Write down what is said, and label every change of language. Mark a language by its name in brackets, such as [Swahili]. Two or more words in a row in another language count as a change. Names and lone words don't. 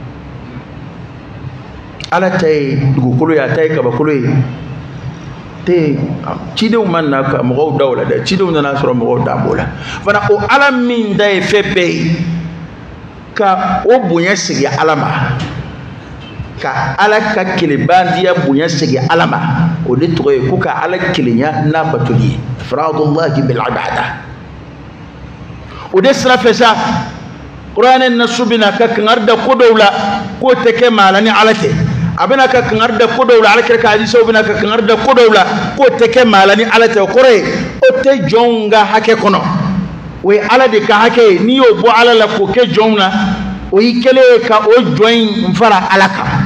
[Bambara] ala ta ye dugukolo ye a ta ye kabakolo ye te cidenw ma na ka mɔgɔw da o la dɛ cidenw nana sɔrɔ mɔgɔw da b'o la fana o ala min da ye fɛn bɛɛ ye ka o bonya sigi ala ma ka ala ka kelebandiya bonya sigi ala ma o de tɔgɔ ye ko ka ala kelenya n'a batoli [Arabic] إفراد الله بالعبادة [Bambara] o de sira fɛ sa kuranɛ nasu bɛna ka kangar da ko dɔw la k'o tɛ kɛ maa la ni ala tɛ a bɛna ka kangar da ko dɔw la ala kɛra ka hadisaw bɛna ka kangar da ko dɔw la k'o tɛ kɛ maa la ni ala tɛ o kɔrɔ ye o tɛ jɔnw ka hakɛ kɔnɔ o ye ala de ka hakɛ ye n'i y'o bɔ ala la k'o kɛ jɔnw na o y'i kɛlen ye ka o jɔn in fara ala kan